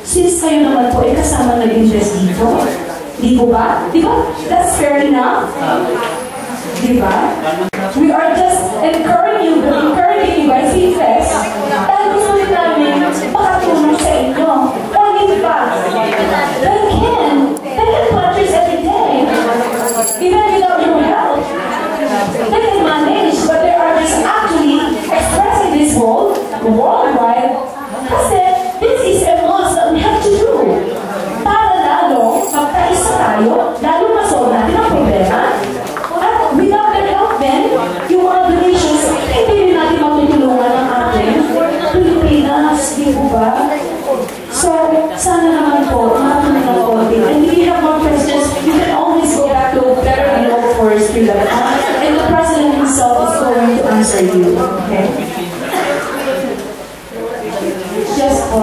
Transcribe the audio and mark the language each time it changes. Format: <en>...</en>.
<tl>Since kayo naman po ay kasama nag-invest dito. Di po ba? Di ba?</tl> <en>That's fair enough.</en> <tl>Di ba?</tl> <en>We are just encouraging you guys to invest.</en> <tl>Dahil gusto rin namin makatulong sa inyo. Only ba?</tl> <en>They can purchase every day. Even without your help. They can manage, but they are just actually expressing this worldwide. Kasi this is a must that we have to do.</en> <tl>Para lalo, magkaisa tayo, lalo masolve natin ang problema. At</tl> <en>without their help then,</en> <tl>yung mga donations, hindi rin natin matutulungan ang ating Pilipinas, di ba? So, sana naman po, makatulong ng konti.</tl> <en>And if you have more questions, you can always go back to Better We Know Forest and the President himself is going to answer you. Okay? Just</en>